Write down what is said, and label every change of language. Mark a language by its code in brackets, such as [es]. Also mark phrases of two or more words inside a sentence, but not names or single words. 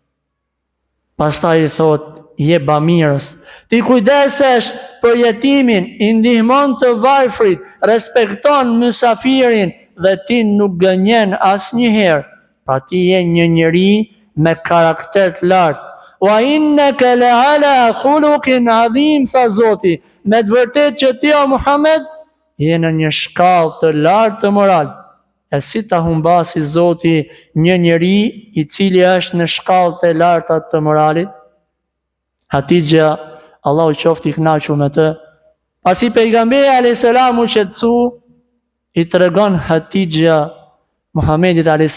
[sq] Pastaj i thot, je bamirës. Ti kujdesesh për jetimin, i ndihmon të varfrit, respekton mysafirin dhe ti nuk gënjen asnjëherë. Pra ti je një njeri me karakter të lartë. [ar] وإنك لعلى خلق عظيم, [sq] tha Zoti. Me të vërtetë që ti o Muhammed je në një shkallë të lartë të moral. E si ta humbasi Zoti një njeri i cili është në shkallë të larta të moralit? Hatixha, Allahu qoftë i kënaqur me të, pasi pejgamberi [ar] عليه السلام [sq] u shqetësu, i tregon Hatixha Muhamedit a.s.